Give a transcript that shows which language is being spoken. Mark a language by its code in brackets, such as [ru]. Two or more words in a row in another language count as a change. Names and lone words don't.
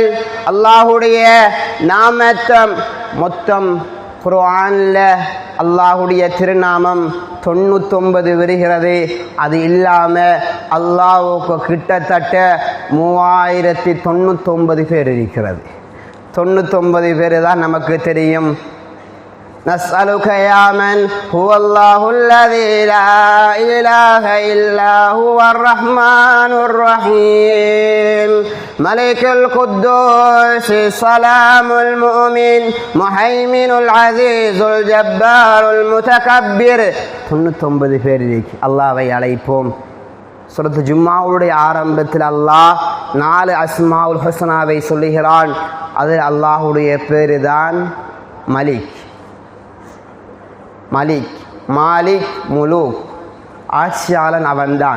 [ta] அல்லாஹ்வுடைய நாமத்தை மொத்தம் குர்ஆன்ல அல்லாஹ்வுடைய திருநாமம் 99 வருகிறது. அது இல்லாம அல்லாஹ்வுக்கு கிட்டத்தட்ட 3099 பேர் இருக்கிறது. 99 பேர் தான் நமக்கு தெரியும். [ar] نسألك يا من هو الله الذي لا إله إلا هو الرحمن الرحيم ملك القدوس السلام المؤمن مهيمن العزيز الجبار المتكبر. [ta] 99 பேர் அல்லாஹ்வை அழைப்போம். சூரத்து ஜும்ஆவுடைய ஆரம்பத்தில் அல்லாஹ் 4 [ar] أسماء الحسنى [ta] சொல்லுகிறான். அது அல்லாஹ்வுடைய பேரு தான் மலிக். மலிக், மாலிக், முலூக், ஆட்சியாளன் அவன்தான்.